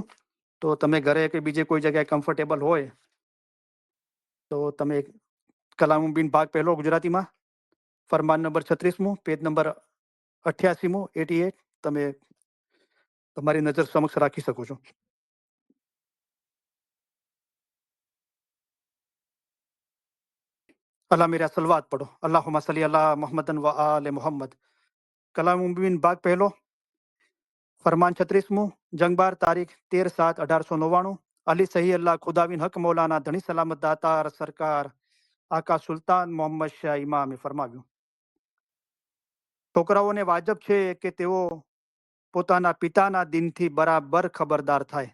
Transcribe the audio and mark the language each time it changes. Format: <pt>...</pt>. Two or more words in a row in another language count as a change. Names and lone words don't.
<gu>તો તમે ઘરે કે બીજે કોઈ જગ્યાએ કમ્ફર્ટેબલ હોય તો તમે કલામુદ્દીન ભાગ પહેલો ગુજરાતીમાં ફરમાન નંબર 36મું, પેજ નંબર 88મું 88 તમે તમારી નજર સમક્ષ રાખી શકો છો.</gu> <ur>اللہ میرا صلوات پڑھو.</ur> <ar>اللهم صل على محمد وآل محمد.</ar> <gu>કલામુદ્દીન ભાગ પહેલો ફરમાન 36મું, જંગબાર તારીખ 13/7/1899. અલી સહી અલ્લાહ ખુદાબિન હક મૌલાના ધણી સલામત દાતાર સરકાર આકા સુલતાન મોહમ્મદ શાહ ઇમામે ફરમાવ્યું, છોકરાઓને વાજબ છે કે તેઓ પોતાના પિતાના દિનથી બરાબર ખબરદાર થાય.</gu>